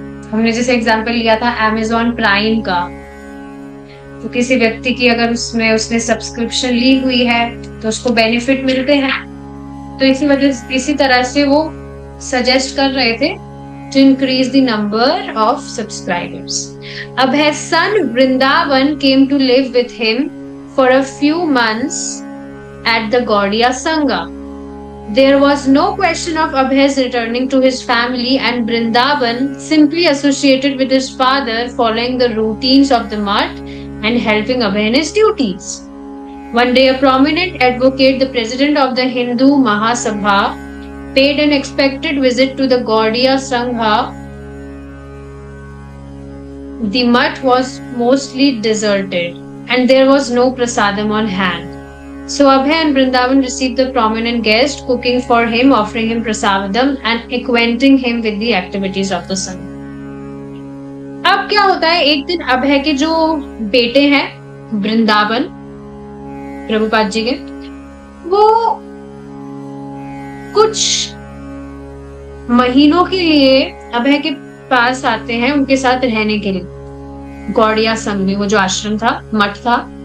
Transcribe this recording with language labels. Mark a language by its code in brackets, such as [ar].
[hi] हमने जैसे एग्जांपल लिया था अमेज़न प्राइम का, तो किसी व्यक्ति की अगर उसमें उसने सब्सक्रिप्शन ली हुई है तो उसको बेनिफिट मिलते हैं, तो इसी तरह से वो सजेस्ट कर रहे थे [en] to increase the number of subscribers. Abhay's son Vrindavan came to live with him for a few months at the Gaudiya Sangha. There was no question of Abhay's returning to his family, and Vrindavan simply associated with his father, following the routines of the Math and helping Abhay in his duties. One day, a prominent advocate, the president of the Hindu Mahasabha, paid an expected visit to the Gaudiya Sangha. The mutt was mostly deserted and there was no prasadam on hand. So Abhay and Vrindavan received the prominent guest, cooking for him, offering him prasadam and acquainting him with the activities of the Sangha. [hi] अब क्या होता है, एक दिन अभय के जो बेटे हैं वृंदावन प्रभुपाद जी के, वो कुछ महीनों के लिए अभय के पास आते हैं उनके साथ रहने के लिए गौड़िया संघ में, वो जो आश्रम था, मठ था।